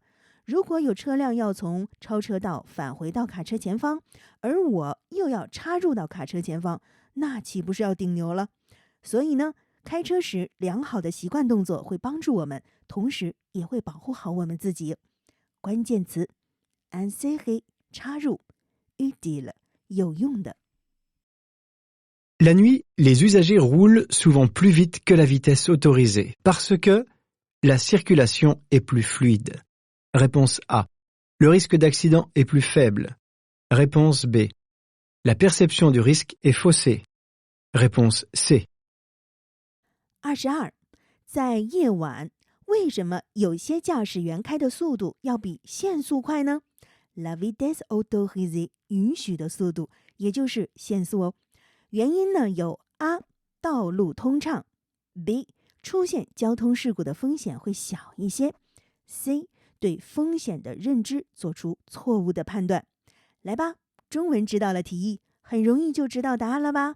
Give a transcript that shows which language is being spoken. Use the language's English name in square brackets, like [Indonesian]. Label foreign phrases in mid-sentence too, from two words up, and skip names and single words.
[Chinese] 如果有车辆要从超车道返回到卡车前方，而我又要插入到卡车前方，那岂不是要顶牛了？所以呢，开车时良好的习惯动作会帮助我们，同时也会保护好我们自己。关键词 insérer 插入 utile 有用的。 [French] La nuit, les usagers roulent souvent plus vite que la vitesse autorisée parce que la circulation est plus fluide. Réponse A. Le risque d'accident est plus faible. Réponse B. La perception du risque est faussée. Réponse C. 22. [Chinese] 在夜晚，为什么有些驾驶员开的速度要比限速快呢？ [French] La vitesse autorisée [Chinese] 允许的速度，也就是限速哦。原因呢有 A 道路通畅， B 出现交通事故的风险会小一些， C 对风险的认知做出错误的判断。来吧，中文知道了题意，很容易就知道答案了吧？